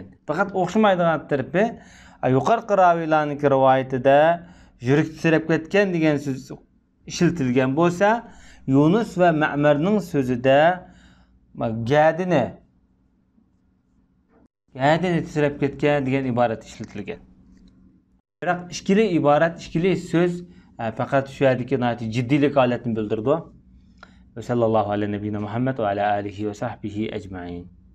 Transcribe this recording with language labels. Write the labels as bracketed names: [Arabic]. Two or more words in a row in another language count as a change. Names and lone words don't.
[Uzbek] Faqat o'xshamaydigan tarafi yuqorqi raviylarning rivoyatida yurak titrab ketgan degan so'z ishlatilgan bo'lsa, Yunus ve Ma'merning so'zida gadini titrab ketgan degan iborat ishlatilgan. Biroq ikkili iborat, ikkili so'z faqat shu yerdagi jiddiylik holatini bildirdi. [Arabic] وصلى الله عليه وسلم محمد وعلى آله وصحبه أجمعين.